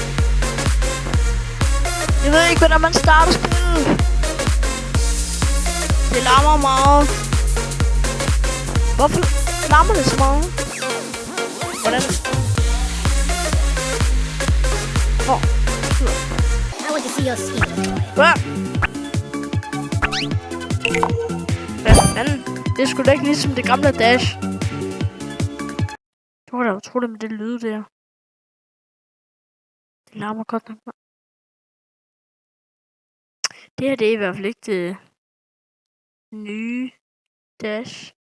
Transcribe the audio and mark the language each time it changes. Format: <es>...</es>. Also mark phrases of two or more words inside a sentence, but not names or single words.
<da>Jeg ved ikke, hvordan man starter spillet. Det larmer meget. Hvorfor larmer det så meget? Hvordan? Hvor?</da> <en>I want to see your skin.</en> <da>Hvad? Hvad fanden? Det er sgu da ikke ligesom det gamle Dash. Det var da utroligt med det lyde der. Det larmer godt nok. Det her, det er i hvert fald ikke det nye Dash.</da>